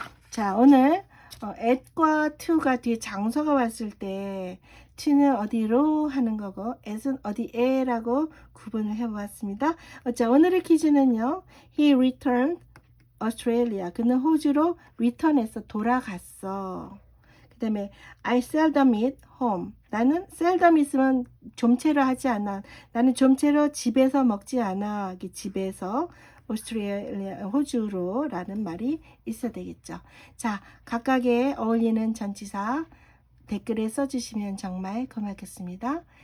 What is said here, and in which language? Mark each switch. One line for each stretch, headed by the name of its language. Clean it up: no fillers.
Korean: 자, 오늘 at과 to가 뒤에 장소가 왔을 때 to는 어디로 하는 거고 at은 어디에라고 구분을 해보았습니다. 자, 오늘의 퀴즈는요.
English: He returned Australia.
Korean: 그는 호주로 return해서 돌아갔어. 그 다음에
English: I seldom eat home.
Korean: 나는 seldom 있으면 좀채로 하지 않아. 나는 좀채로 집에서 먹지 않아. 집에서 오스트레일리아 호주로 라는 말이 있어야 되겠죠. 자, 각각의 어울리는 전치사 댓글에 써주시면 정말 고맙겠습니다.